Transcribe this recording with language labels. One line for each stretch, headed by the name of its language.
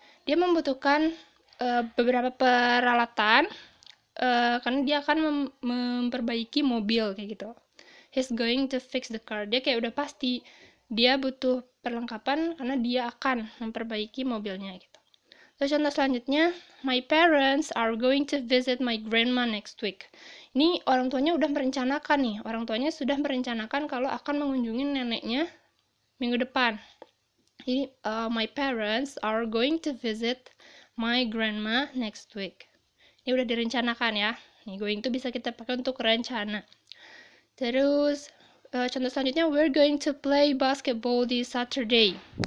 Indonesian: Dia membutuhkan beberapa peralatan karena dia akan memperbaiki mobil kayak gitu.
English: He's going to fix the car.
Indonesian: Dia kayak udah pasti dia butuh perlengkapan karena dia akan memperbaiki mobilnya gitu. Terus contoh selanjutnya,
English: my parents are going to visit my grandma next week.
Indonesian: Ini orang tuanya udah merencanakan nih. Orang tuanya sudah merencanakan kalau akan mengunjungi neneknya minggu depan.
English: Jadi, my parents are going to visit my grandma next week.
Indonesian: Ini udah direncanakan ya. Nih, going to bisa kita pakai untuk rencana. Terus, contoh selanjutnya,
English: we're going to play basketball this Saturday.